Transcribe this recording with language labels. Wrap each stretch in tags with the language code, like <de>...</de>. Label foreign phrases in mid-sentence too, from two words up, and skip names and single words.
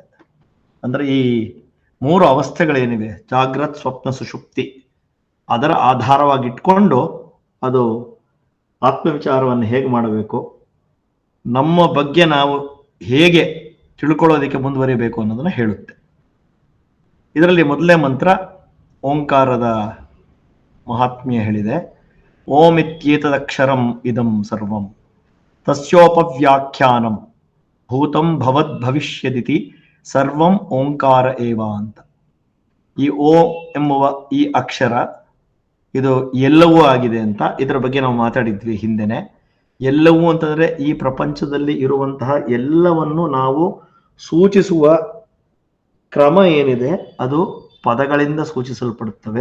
<kn>ಅಂದ್ರೆ ಈ 3 ಅವಸ್ಥೆಗಳೇನಿವೆ, ಜಾಗ್ರತ್, ಸ್ವಪ್ನ, ಸುಷುಪ್ತಿ, ಅದರ ಆಧಾರವಾಗಿಟ್ಕೊಂಡು ಅದು ಆತ್ಮವಿಚಾರವನ್ನು ಹೇಗೆ ಮಾಡಬೇಕು, ನಮ್ಮ ಬಗ್ಗೆ ನಾವು ಹೇಗೆ ತಿಳ್ಕೊಳ್ಳೋದಕ್ಕೆ ಮುಂದುವರಿಬೇಕು ಅನ್ನೋದನ್ನ ಹೇಳುತ್ತೆ. ಇದರಲ್ಲಿ ಮೊದಲನೇ ಮಂತ್ರ ಓಂಕಾರದ ಮಹಾತ್ಮ್ಯ ಹೇಳಿದೆ.</kn> <sa>ಓಂ ಇತ್ಯೇತದಕ್ಷರಂ ಇದಂ ಸರ್ವಂ ತಸ್ಯೋಪವ್ಯಾಖ್ಯಾನಂ ಭೂತಂ ಭವದ್ ಭವಿಷ್ಯದಿತಿ ಸರ್ವಂ ಓಂಕಾರ ಏವ ಅಂತ.</sa> <kn>ಈ ಓ ಎಂಬುವ ಈ ಅಕ್ಷರ ಇದು ಎಲ್ಲವೂ ಆಗಿದೆ ಅಂತ ಇದರ ಬಗ್ಗೆ ನಾವು ಮಾತಾಡಿದ್ವಿ ಹಿಂದೆನೆ. ಎಲ್ಲವೂ ಅಂತಂದ್ರೆ ಈ ಪ್ರಪಂಚದಲ್ಲಿ ಇರುವಂತಹ ಎಲ್ಲವನ್ನು ನಾವು ಸೂಚಿಸುವ ಕ್ರಮ ಏನಿದೆ ಅದು ಪದಗಳಿಂದ ಸೂಚಿಸಲ್ಪಡುತ್ತವೆ.</kn>